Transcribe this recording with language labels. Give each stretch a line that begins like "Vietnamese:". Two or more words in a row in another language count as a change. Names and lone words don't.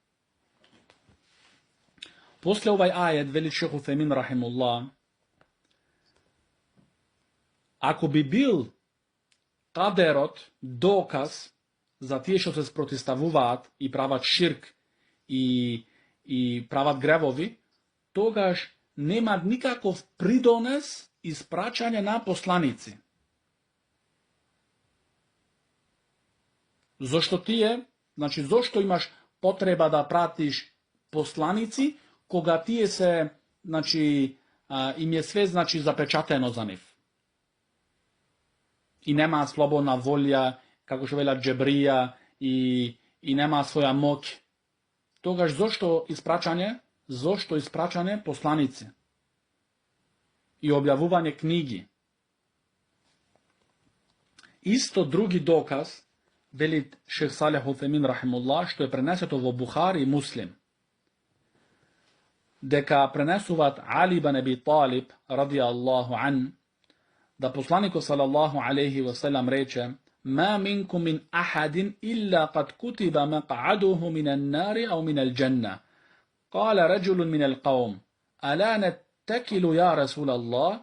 Macedonian: После овој ајет вели Шејх Утејмин рахимуллах, ако би бил кадерот доказ за тие што се спротиставуваат и прават ширк и прават гревови, тогаш нема никаков придонес испраќањето на посланици. Зошто имаш потреба да праќаш посланици, кога тие се значи, им е сѐ значи запечатено за нив. И нема слободна волја, како што велат Джебрија, и нема своја моќ. Тогаш зошто испрачање? Зошто испрачање посланици? И објавување книги. Исто други доказ, вели шех Салех Утемин рахимуллах, што е пренесето во Бухари и Муслим. Дека пренесуваат Али бен Аби Талиб,
Arabic: رضي الله عنه,
Macedonian: да посланикот
Arabic: صلى الله عليه وسلم
Macedonian: рече:
Arabic: "ما منكم من أحد إلا قد كتب مقعده من النار أو من الجنة." قال رجل من القوم: "ألا نتكل يا رسول الله؟"